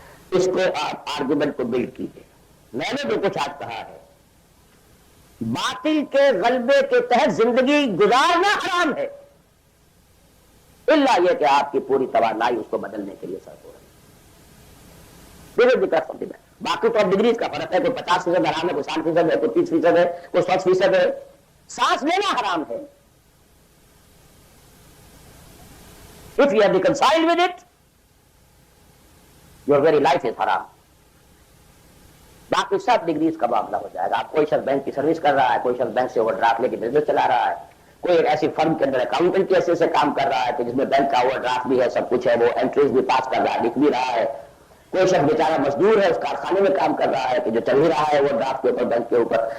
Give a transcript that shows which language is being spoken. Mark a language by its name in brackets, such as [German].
[Urdu] اس کو آپ آرگومنٹ کو بلڈ کیجیے. میں نے جو کچھ آج کہا ہے، باطل کے غلبے کے تحت زندگی گزارنا حرام ہے، الا یہ کہ آپ کی پوری توانائی اس کو بدلنے کے لیے صرف ہو رہی ہے. باقی تو اب ڈگریز کا فرق ہے، کوئی 50% حرام ہے، کوئی 60% ہے، کوئی 30% ہے، کوئی 100% ہے. سانس لینا حرام ہے. [English] If you are reconciled with it, your very life is haram. [Urdu] باقی سب ڈگریز کا معاملہ ہو جائے گا. آپ کوئی شخص بینک کی سروس کر رہا ہے، کوئی شخص بینک سے اوور ڈرافٹ لے کے بزنس چلا رہا ہے، کوئی ایک ایسی فرم کے اندر اکاؤنٹنٹ کے حیثیت سے کام کر رہا ہے کہ جس میں بینک کا اوور ڈرافٹ بھی ہے، سب کچھ ہے، وہ انٹریز بھی پاس کر رہا ہے، لکھ بھی رہا ہے. کوئی شخص بیچارہ مزدور ہے، اس کارخانے میں کام کر رہا ہے کہ جو چل ہی رہا ہے وہ ڈرافٹ کے اوپر، بینک کے اوپر.